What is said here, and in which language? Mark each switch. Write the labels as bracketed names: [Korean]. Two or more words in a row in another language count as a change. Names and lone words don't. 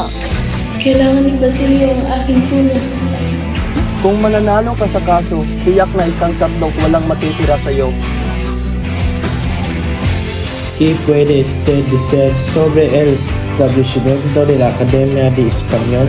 [Filipino] Kailangan ni Basilio ang aking tulong. Kung mananalo ka sa kaso, tiyak na isang tatlong walang matitira sa iyo. [Spanish] ¿Qué puede usted decir sobre el establecimiento de la Academia de Español.